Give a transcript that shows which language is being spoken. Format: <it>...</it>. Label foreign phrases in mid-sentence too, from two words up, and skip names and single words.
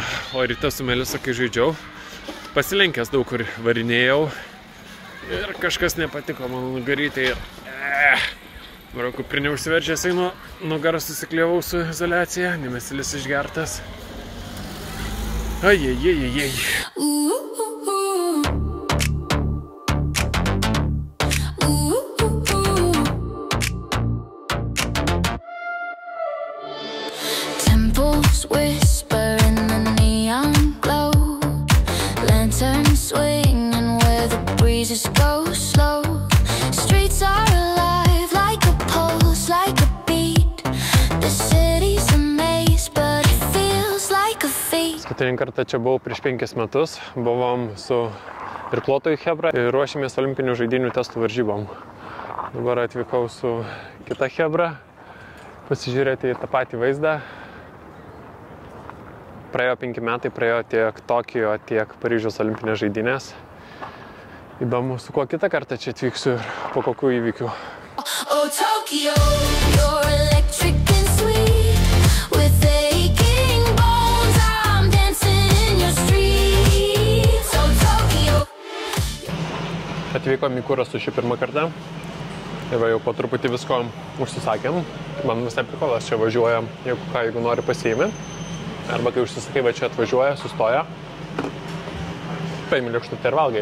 <lt>O ryte su Melisa, kai žaidžiau, pasilenkęs daug kur varinėjau ir kažkas nepatiko mano nugarytei ir kuprinė užsiverčęs einu, nugarą susikliavau su izoliacija, nemesilis išgertas. Ajajajajaj.</lt> <en>Temples whisper in the neon glow, lanterns swinging where the breezes go slow. Streets are alive like a pulse, like a beat. The city's a maze, but it feels like a feat.</en> <lt>Paskutinį kartą čia buvau prieš 5 metus. Buvom su irkluotojų chebra ir ruošėmės olimpinių žaidynių testų varžybom. Dabar atvykau su kita chebra pasižiūrėti į tą patį vaizdą. Praėjo 5 metai, praėjo tiek Tokijo, tiek Paryžiaus olimpinės žaidynės. Įdomu, su kuo kitą kartą čia atvyksiu ir po kokių įvykių.</lt> <en>Oh, Tokyo, you're electric and sweet. With aching bones, I'm dancing in your streets. Oh, Tokyo.</en> <lt>Atvykom į Kurą su šį pirmą kartą. Ir jau po truputį visko užsisakėm. Man visai prikolas čia važiuoja, jeigu nori pasiimi. Arba kai užsisakai, va čia atvažiuoja, sustoja. Paimi lėkštutę ir valgai.</lt>